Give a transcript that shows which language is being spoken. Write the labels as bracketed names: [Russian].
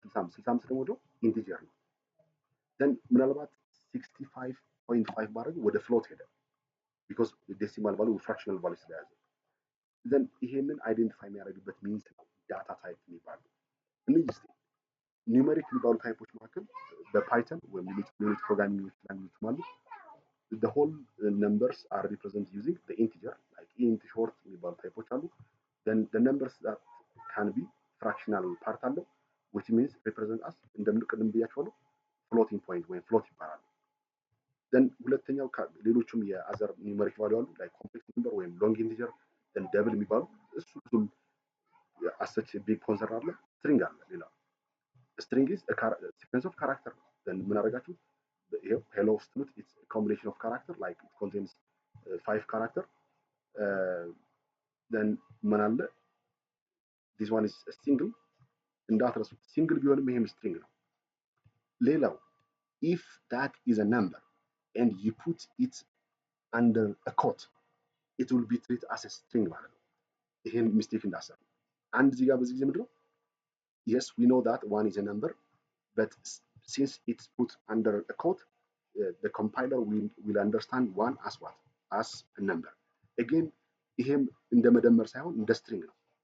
[Amharic] 65 ደግሞ ወደ ኢንቲጀር ነው። then ምናልባት 65.5 ባደረግ ወደ ፍሎት ሄደ [English] because [Amharic] ዴሲማል ቫልዩ ፍራክሽናል ቫልዩ ስለያዘ then ይሄንን አይደንቲፋይ የሚያደርግበት ሚንስ ነው ዳታ ታይፕ የሚባለው። እነዚህ ኒውሜሪክ የሚባሉ ታይፖች መካከል በፓይተን ወይም ሌሎች ፕሮግራሚንግ ላንጉጆች አሉ [English] the whole numbers are represented using the integer like int short [Amharic] የሚባሉ ታይፖች አሉ. [English] then the numbers that can be fractional part [Amharic] አለው [English] which means represent as [Amharic] እንደምንቀድም ብያችኋለሁ [English] floating point ወይም float [Amharic] ይባላል. then ሁለተኛው ሌሎችም የአዘር ኒውሜሪክ ቫልዩ አሉ [English] like complex number [Amharic] ወይም long integer [English] then double [Amharic] የሚባሉ እሱም as ቢግ ኮንሰርን አለ. [English] string [Amharic] አለ ሌላ [English] string is a sequence of character then [Amharic] ምን አደረጋችሁ [English] hello ስትሉት it's a combination of character like it contains 5 character then [Amharic] ምን አለ [English] this one is a single [Amharic] እንዳትረሱ [English] single [Amharic] ቢሆንም ይሄም [English] string ነው። ሌላው if that is a number and you put it under a quote it will be treated as a string [Amharic] ማለት ነው። ይሄን ሚስቴክ እንዳሰሩ አንድ እዚህ ጋር በዚህ ጊዜ ምንድነው [English] yes we know that one is a number but since it's put under a quote the compiler will understand one as what as a number again [Amharic] ይሄም እንደ መደመር ሳይሆን እንደ string ነው።